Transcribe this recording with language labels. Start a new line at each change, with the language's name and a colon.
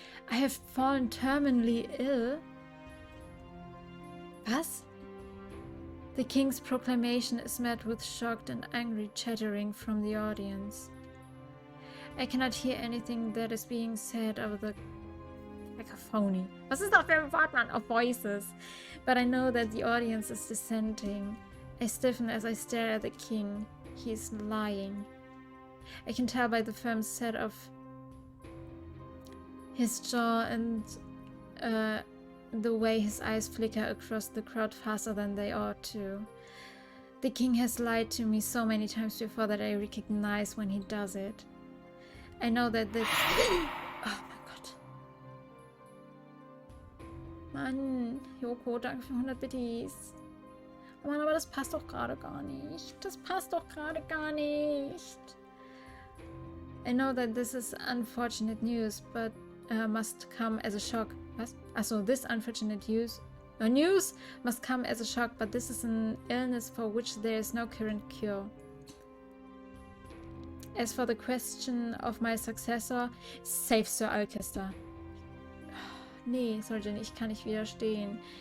English: I have fallen terminally ill.
German: Was?
English: The king's proclamation is met with shocked and angry chattering from the audience. I cannot hear anything that is being said over the cacophony.
German: Was ist das für ein Wortmann
English: of voices? But I know that the audience is dissenting. I stiffen as I stare at the king. He is lying. I can tell by the firm set of his jaw and the way his eyes flicker across the crowd faster than they ought to. The king has lied to me so many times before that I recognize when he does it. I know that the...
German: Oh mein Gott. Mann, Yoko, danke für 100 Bitties. Oh Mann, aber das passt doch gerade gar nicht. Das passt doch gerade gar nicht.
English: I know that this is unfortunate news, but must come as a shock.
German: Was?
English: Also, this unfortunate news must come as a shock, but this is an illness for which there is no current cure. As for the question of my successor, save Sir Alcester.
German: Nee, Soljan, ich kann nicht widerstehen.